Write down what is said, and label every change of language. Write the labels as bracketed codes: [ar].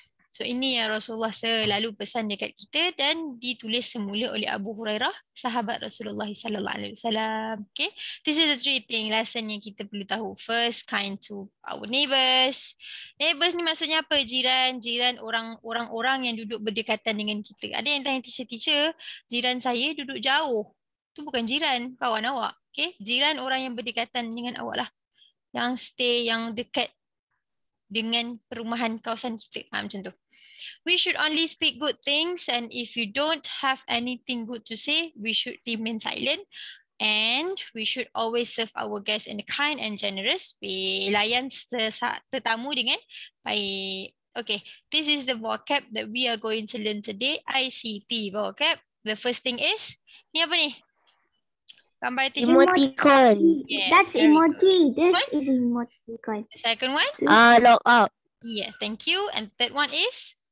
[ms] So ini yang Rasulullah selalu pesan dekat kita dan ditulis semula oleh Abu Hurairah, sahabat Rasulullah sallallahu alaihi wasallam. Okay? [en] This is the 3 things lesson [ms] yang kita perlu tahu. [en] First, kind to our neighbors. [ms] Neighbors ni maksudnya apa? Jiran orang-orang yang duduk berdekatan dengan kita. Ada yang tanya teacher, jiran saya duduk jauh. Tu bukan jiran, kawan awak. Okay? Jiran orang yang berdekatan dengan awak lah. Yang stay, yang dekat dengan perumahan kawasan kita. Macam tu. [en] We should only speak good things, and if you don't have anything good to say, we should remain silent. And we should always serve our guests in a kind and generous way. [ms] Layan tetamu dengan baik. [en] Okay, this is the vocab that we are going to learn today. ICT vocab. The first thing is, [ms] ni apa ni? Gambar [en] teacher. Emoticon. Yes, That's very emoji. This What? is emoticon. The second one? Log out. Yeah, thank you. And third one is?